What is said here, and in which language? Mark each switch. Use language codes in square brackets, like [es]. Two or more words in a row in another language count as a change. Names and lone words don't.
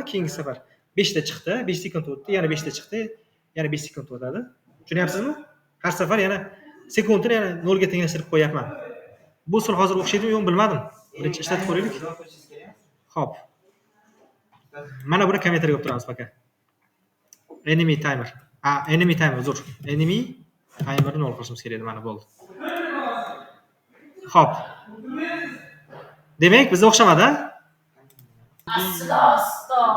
[uz] Keyingi safar 5 ta chiqdi, 5 sekund o'tdi, yana 5 ta chiqdi, yana 5 sekund o'tadi. Tushunyapsizmi? Har safar yana sekundni yana 0 ga tenglashtirib qo'yapman. Bu usul hozir o'xshaydimi, yo'q bilmadim. Birinchi ishlatib ko'raylik. Xo'p. Mana buni kommentariyaga olib turamiz faqat. [en] Enemy timer. Enemy timer zo'r. Enemy timerni [uz] 0 qilishimiz kerak edi, mana bo'ldi. Xo'p. Demak, bizga o'xshamadi-a? Aslo.